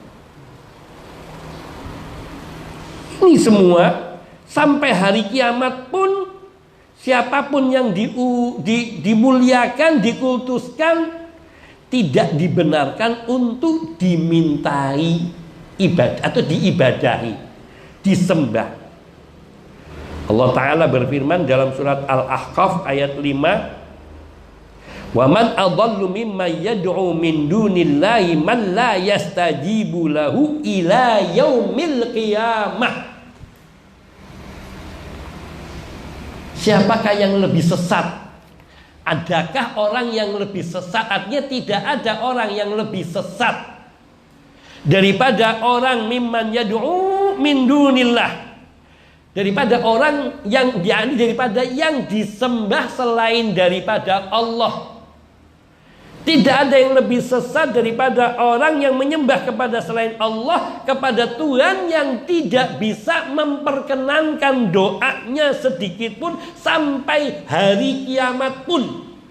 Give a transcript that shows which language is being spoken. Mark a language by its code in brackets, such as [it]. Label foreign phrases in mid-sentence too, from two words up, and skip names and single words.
[id] Ini semua sampai hari kiamat pun, siapapun yang dimuliakan, dikultuskan, tidak dibenarkan untuk dimintai ibadah atau diibadahi, disembah. [ar] الله تعالى [id] berfirman dalam surat Al-Ahqaf ayat 5, [ar] ومن أضل ممن يدعو من دون الله من لا يستجيب له إلى يوم القيامة. [id] Siapakah yang lebih sesat? Adakah orang yang lebih sesat? Artinya tidak ada orang yang lebih sesat daripada orang [ar] ممن يدعو من دون الله, [id] daripada orang yang daripada yang disembah selain daripada Allah. Tidak ada yang lebih sesat daripada orang yang menyembah kepada selain Allah, kepada Tuhan yang tidak bisa memperkenankan doanya sedikit pun sampai hari kiamat pun.